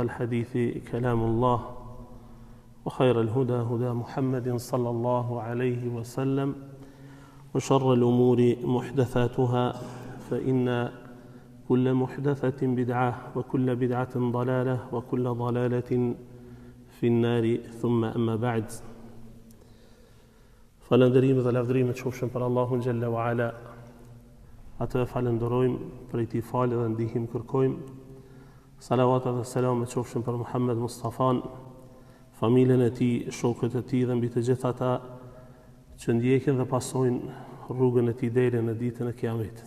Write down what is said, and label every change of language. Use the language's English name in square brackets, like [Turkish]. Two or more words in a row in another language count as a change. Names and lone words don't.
[Arabic] الحديث كلام الله وخير الهدى هدى محمد صلى الله عليه وسلم وشر الأمور محدثاتها فإن كل محدثة بدعة وكل بدعة ضلالة وكل ضلالة في النار ثم أما بعد [Albanian] Falëndërim dhe lavdërim të qofshin për Allahun [Arabic] جل وعلا. [Albanian] Atë falenderojmë, për i tij falë dhe ndihmë kërkojmë. Salavat dhe selam të qofshin për Muhammed Mustafan, familjen e tij, shokët e tij dhe mbi të gjithë ata që ndjekin dhe pasojnë rrugën e tij deri në ditën e Kiametit.